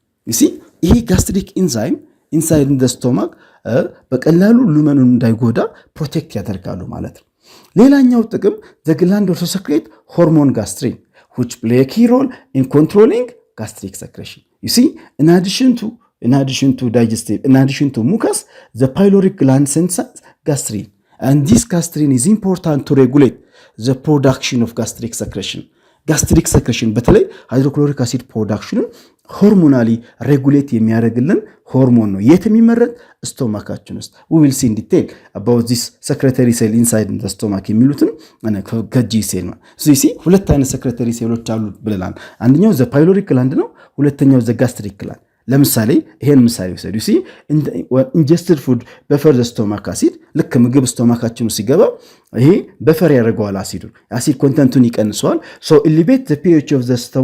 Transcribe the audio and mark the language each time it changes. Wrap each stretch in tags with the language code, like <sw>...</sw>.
<en>you see ይሄ gastric enzyme inside in the stomach</en> <am>በቀላሉ ሉመኑን እንዳይጎዳ ፕሮቴክት ያደርጋሉ ማለት ነው። ሌላኛው ጥቅም</am> <en>the gland also secrete hormone gastrin which play a key role in controlling gastric secretion. you see in addition to digestive, in addition to mucus, the pyloric gland synthesizes gastrin, and this gastrin is important to regulate the production of gastric secretion.</en> <am>gastric secretion በተለይ ሃይድሮክሎሪክ አሲድ ፕሮዳክሽን ሆርሞናሊ ሬጉሌት የሚያደርግልን ሆርሞን ነው። የት የሚመረት? ስቶማካችን ውስጥ።</am> <en>we will see in detail about this secretory cell inside the stomach</en> <am>የሚሉትን ከጂ ሴል ነው። so you see ሁለት አይነት secretory ሴሎች አሉ ብለናል። አንደኛው the pyloric gland ነው፣ ሁለተኛው the gastric gland። ለምሳሌ ይሄን ምሳሌ ወሰዱ</am> <en>see ingested food buffer the stomach acid</en> <am>ልክ ምግብ ስቶማካችን ሲገባ ይሄ በፈር ያደርገዋል አሲድ ኮንተንቱን ይቀንሰዋል</am> <en>so elevate the pH of the</en>